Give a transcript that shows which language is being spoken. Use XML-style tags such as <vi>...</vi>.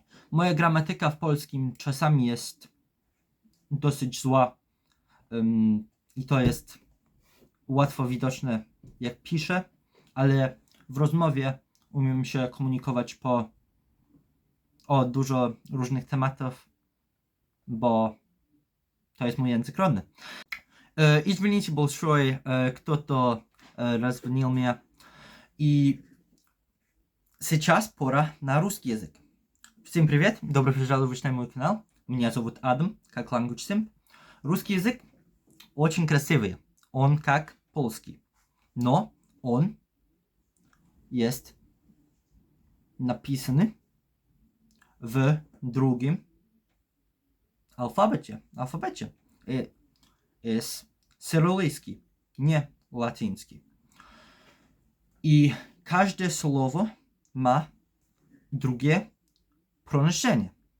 <pl>Moja gramatyka w polskim czasami jest dosyć zła i to jest łatwo widoczne, jak piszę, ale w rozmowie umiem się komunikować o dużo różnych tematów, bo to jest mój język rodny.</pl> <ru>Извините большое, кто-то развонил меня. И сейчас пора на русский язык. Всем привет, добро пожаловать на мой канал. Меня зовут Адам, как Language Simp. Русский язык очень красивый, он как польский, но он есть написаны</ru> <pl>w drugim alfabecie. Jest cyrylijski, nie łaciński. I każde słowo ma drugie</pl> <ru>произношение.</ru>